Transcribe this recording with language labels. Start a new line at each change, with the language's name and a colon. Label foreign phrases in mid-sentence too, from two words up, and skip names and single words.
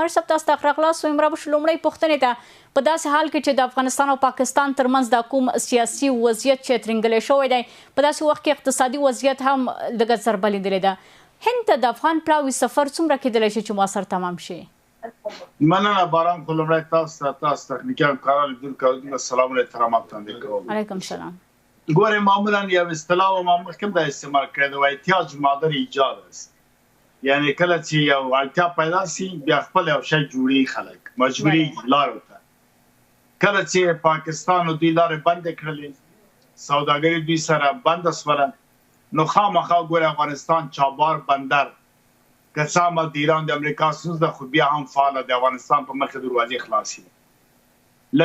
Pashto: مارج صاحب، تاسو ته ښه راغلاست. وایم رابو لومړۍ پوښتنې ته په داسې حال کې چې د افغانستان او پاکستان ترمنځ د کوم سیاسي وضعیت چې ترنګلی شوی دی، په داسې وخت کې اقتصادي وضعیت هم لږه ضربه لیدلې ده. هند ته د افغان پلاوي سفر څومره کېدلی شي چې مؤثر تمام شي؟ مننه باران. خو لومړی تاسو تخنیکي همکاران لیدونکو
Arabic: السلام علیکم
Pashto: احترامات وړاندې کوم.
Arabic: علیکم سلام.
Pashto: ګورئ، معمولا یو اصطلاح ما مخکې دا استعمال کړی دی،
Persian: احتیاج مادر ایجاد است.
Pashto: یعنی کله چې یو اړتیا پیدا شي بیا خپل یو شی جوړي خلک مجبوري لارو ته. کله چې پاکستان دوی لارې بندې کړلې، سوداګري دوی سره بنده شوله، نو خامخا ګورئ افغانستان چابهار بندر که څه هم د ایران د امریکا ستونزه ده، خو بیا هم فعاله د افغانستان په مخ دروازې خلاصې دي.